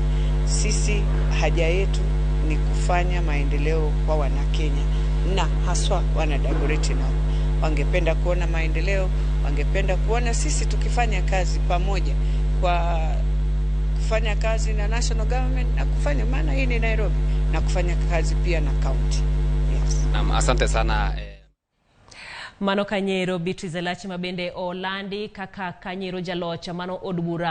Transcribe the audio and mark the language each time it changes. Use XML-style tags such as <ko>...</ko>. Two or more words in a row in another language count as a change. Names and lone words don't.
<sw>Sisi haja yetu ni kufanya maendeleo kwa Wanakenya na haswa wana Dagoretti North. Wangependa kuona maendeleo, wangependa kuona sisi tukifanya kazi pamoja kwa kufanya kazi na</sw> <en>national government</en> <sw>na kufanya, maana hii ni Nairobi, na kufanya kazi pia na county. Yes. Asante sana.</sw> <luo>Mano Kanyero Beatrice Elachi Mabende Olandi kaka Kanyero jalocha mano od bura</luo>